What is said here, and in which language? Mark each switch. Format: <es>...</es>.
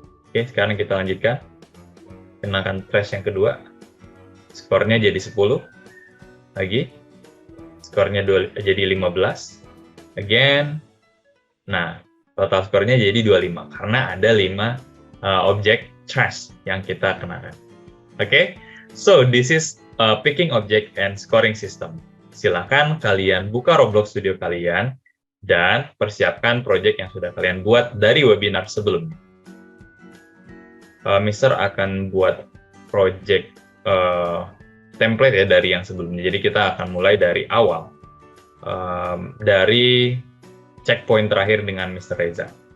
<id>Oke, sekarang kita lanjutkan. Kenakan trash yang kedua. Skornya jadi 10. Lagi. Skornya jadi 15.</id> <en>Again.</en> <id>Nah, total skornya jadi 25, karena ada 5 objek trash yang kita kenakan.</id> <en>Oke, so this is picking object and scoring system.</en> <id>Silakan kalian buka Roblox Studio kalian dan persiapkan project yang sudah kalian buat dari webinar sebelumnya. Mister akan buat project template ya dari yang sebelumnya. Jadi kita akan mulai dari awal, dari checkpoint terakhir dengan Mr. Reza.</id>